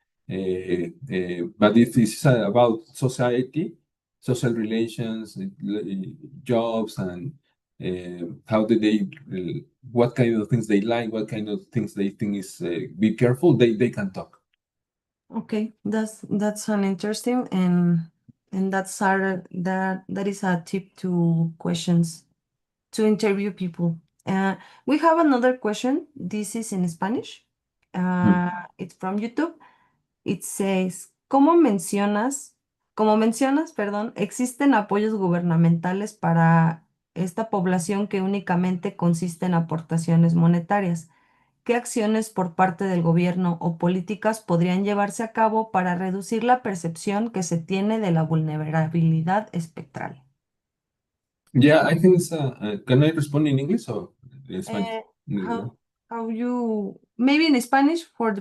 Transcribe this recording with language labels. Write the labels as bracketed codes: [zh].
[en] But if it's about society, social relations, jobs, and how do they, what kind of things they like, what kind of things they think is be careful, they can talk. Okay, that's an interesting, and that is a tip to questions to interview people. We have another question. This is in Spanish. Mm. It's from YouTube. It says, [es] como mencionas, perdón, existen apoyos gubernamentales para esta población que únicamente consiste en aportaciones monetarias. ¿Qué acciones por parte del gobierno o políticas podrían llevarse a cabo para reducir la percepción que se tiene de la vulnerabilidad espectral? [en] Yeah, I think it's, can I respond in English or in Spanish? Eh, how you, maybe in Spanish for the